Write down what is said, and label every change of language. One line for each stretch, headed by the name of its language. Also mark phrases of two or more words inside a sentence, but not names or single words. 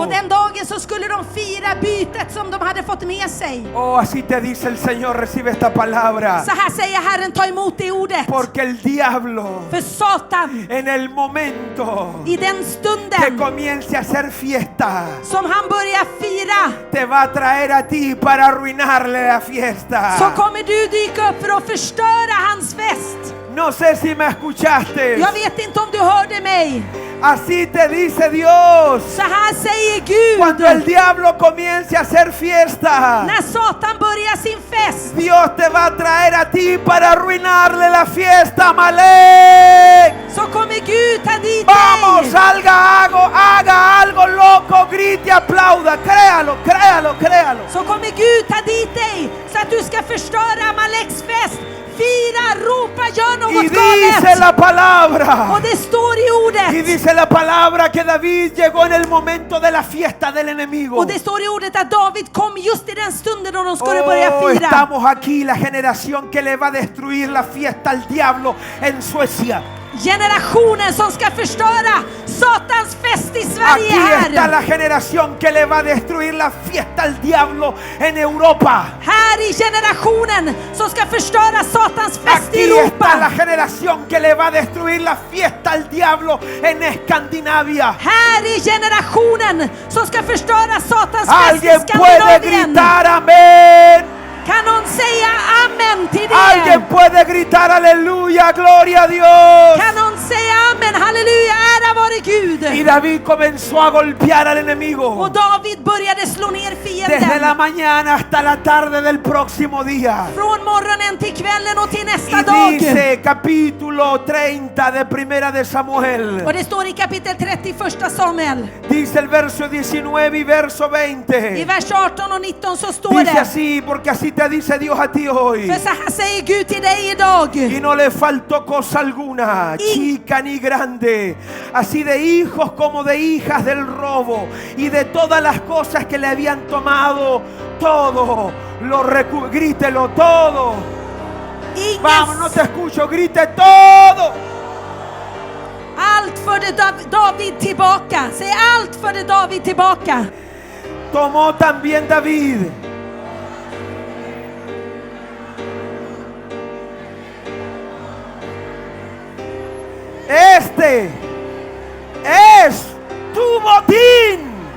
Swedish: Och den dagen så skulle de fira bytet som de hade fått med sig.
Spanish: Oh, así te dice el Señor, recibe esta palabra.
Swedish: Så här säger Herren, ta emot det ordet.
Spanish: Porque el diablo,
Swedish: För Satan,
Spanish: en el momento
Swedish: i den
Spanish: que
Swedish: stunden
Spanish: comience a hacer fiesta,
Swedish: som han börjar fira,
Spanish: te va a traer a ti para arruinarle la fiesta.
Swedish: så kommer du dyka upp för att förstöra hans fest.
Spanish: No sé si me escuchaste.
Swedish: Jag vet inte om du hörde mig.
Spanish: Así te dice Dios.
Swedish: Så här säger
Spanish: Cuando
Swedish: Gud.
Spanish: el diablo comience a hacer fiesta,
Swedish: När Satan börjar sin fest,
Spanish: Dios te va a traer a ti para arruinarle la fiesta, Amalek.
Swedish: så kommer Gud ta dit
Spanish: Vamos,
Swedish: dig.
Spanish: haga algo loco, grite, aplauda, créalo, créalo, créalo.
Swedish: Så kommer Gud ta dit dig så att du ska förstöra Amaleks fest. Fira, ropa, gör
Spanish: Y
Swedish: något
Spanish: dice
Swedish: galet.
Spanish: la palabra.
Swedish: Och det står i
Spanish: Y
Swedish: ordet.
Spanish: dice la palabra que David llegó en el momento de la fiesta del enemigo.
Swedish: Och det står i ordet att David kom just i den stunden då de skulle börja
Spanish: Oh,
Swedish: fira.
Spanish: estamos aquí, la generación que le va a destruir la fiesta al diablo en Suecia.
Swedish: Generationen som ska förstöra Satans fest i Sverige
Spanish: Aquí está
Swedish: här.
Spanish: la generación que le va a destruir la fiesta al diablo en Europa.
Swedish: Här i generationen som ska förstöra Satans fest i
Spanish: Aquí está la
Swedish: Europa.
Spanish: generación que le va a destruir la fiesta al diablo en Escandinavia.
Swedish: Här i generationen som ska förstöra Satans fest i
Spanish: Alguien puede
Swedish: Skandinavien.
Spanish: gritar amén.
Swedish: Kan någon säga amen till
Spanish: Alguien
Swedish: det?
Spanish: puede gritar aleluya, gloria a Dios.
Swedish: Kan någon säga amen? Halleluja, ära vare Gud.
Spanish: Y David comenzó a golpear al
Swedish: Och
Spanish: enemigo
Swedish: David började slå ner
Spanish: desde la
Swedish: fienden.
Spanish: mañana hasta la tarde del próximo día.
Swedish: Från morgonen till kvällen och till nästa
Spanish: Y
Swedish: dag.
Spanish: dice capítulo 30 de Primera de Samuel.
Swedish: Och det står i kapitel 30 i första Samuel.
Spanish: Dice el verso 19 y verso
Swedish: I
Spanish: 20.
Swedish: vers 18 och 19 så står
Spanish: Dice
Swedish: det.
Spanish: así, porque así te dice Dios a ti hoy.
Swedish: För så här säger Gud till dig idag.
Spanish: Y no le faltó cosa alguna, chica ni grande, así de hijos como de hijas del robo, y de todas las cosas que le habían tomado, todo lo grítelo todo. Vamos, no te escucho, grite todo.
Swedish: Allt förde David tillbaka. Säg allt förde David tillbaka.
Spanish: Tomó también David este es tu botín.